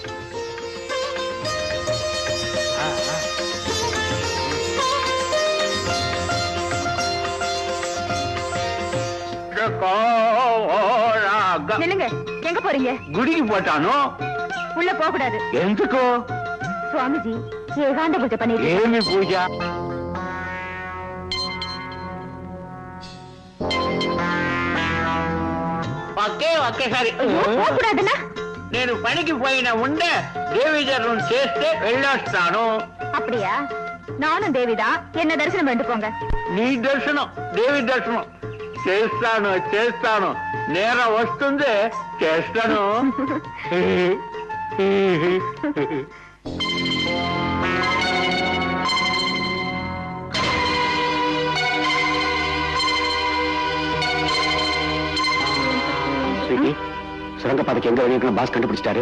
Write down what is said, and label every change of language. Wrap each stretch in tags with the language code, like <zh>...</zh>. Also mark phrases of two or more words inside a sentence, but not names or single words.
<ta>நில்லுங்க, எங்க போறீங்க? குடிக்கு போட்டானோ? உள்ள போக கூடாது. எதுக்கோ? சுவாமிஜி ஏகாந்த பூஜை பண்ணிட்டு.</ta> <te>ఏమి పూజ? ఓకే ఓకే సరే. పోకూడదునా? నేను పనికి పోయిన ఉండే దేవి దర్శనం చేస్తే వెళ్ళొస్తాను.</te> <ta>அப்படியா? நானும் தேவிதான், என்ன தரிசனம் பண்ணிட்டு போங்க.</ta> <te>నీ దర్శనం, దేవి దర్శనం చేస్తాను చేస్తాను. నేరం వస్తుంది, చేస్తాను.</te> <ta>சுரங்கப்பாதைக்கு எங்க வழி இருக்குன்னு பாஸ் கண்டுபிடிச்சிட்டாரு.</ta>